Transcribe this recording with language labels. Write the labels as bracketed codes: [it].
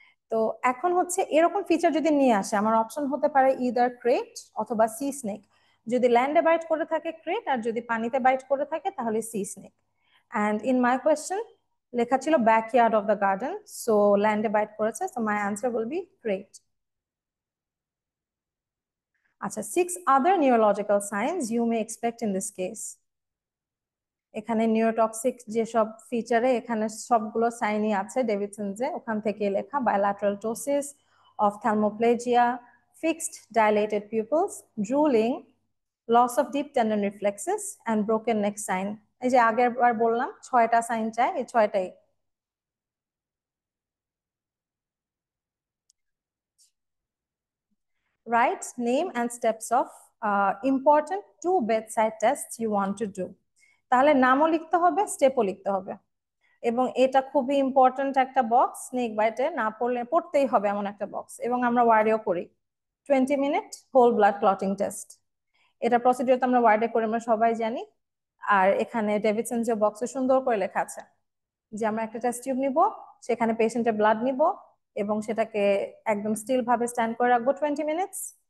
[bn] তো এখন হচ্ছে এরকম ফিচার যদি নিয়ে আসে, আমার অপশন হতে পারে ইদার ক্রেট অথবা সি স্নেক। যদি ল্যান্ডে বাইট করে থাকে ক্রেট, আর যদি পানিতে বাইট করে থাকে তাহলে C snake. [en] and in my question [bn] লেখা ছিল [en] Backyard of the garden, so ল্যান্ডে bite করেছে, so my answer will be krait. আচ্ছা, 6 other neurological signs you may expect in this case. [bn] এখানে নিউরোটক্সিক যেসব ফিচারে এখানে সবগুলো সাইনই আছে ডেভিডসনসে, ওখান থেকে লেখা bilateral ptosis, অপথ্যালমোপ্লেজিয়া, fixed dilated pupils, drooling, loss of deep tendon reflexes and broken neck sign. এই যে আগের বার বললাম 6টা সাইন চাই, এই 6টাই। [en] Write name and steps of important 2 bedside tests you want to do. [bn] তাহলে নামও লিখতে হবে, স্টেপও লিখতে হবে, এবং এটা খুবই ইম্পর্টেন্ট একটা বক্স, স্নেক বাইটে না পড়লে পড়তেই হবে এমন একটা বক্স, এবং আমরা ওয়ার্ডেও করি 20-minute whole blood clotting test. এটা প্রসিডিউর তো আমরা ওয়ার্ডে করে আমরা সবাই জানি। আর এখানে ডেভিডসন যে বক্সে সুন্দর করে লেখা আছে যে আমরা একটা টেস্ট টিউব নিব, সেখানে পেশেন্টের ব্লাড নিব, এবং সেটাকে একদম স্টিল ভাবে স্ট্যান্ড করে রাখবো 20 মিনিটস।